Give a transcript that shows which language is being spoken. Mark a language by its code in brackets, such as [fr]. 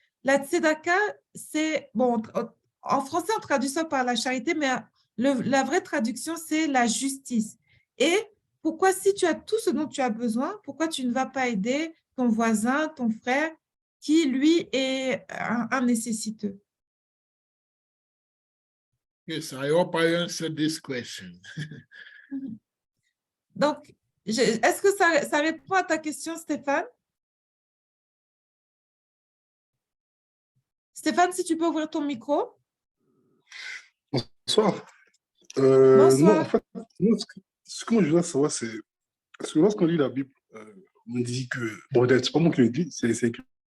[fr] La tzedaka, c'est, bon, en français, on traduit ça par la charité, mais la vraie traduction, c'est la justice. Et pourquoi, si tu as tout ce dont tu as besoin, pourquoi tu ne vas pas aider ton voisin, ton frère, qui, lui, est un nécessiteux? [en] Yes, I hope I answered this question. [fr] Donc, est-ce que ça répond à ta question, Stéphane? Stéphane, si tu peux ouvrir ton micro. Bonsoir. Bonsoir. Non, en fait, moi, ce que moi je voudrais savoir, c'est parce que lorsqu'on lit la Bible, on dit que, bon, c'est pas moi qui le dis, c'est écrit.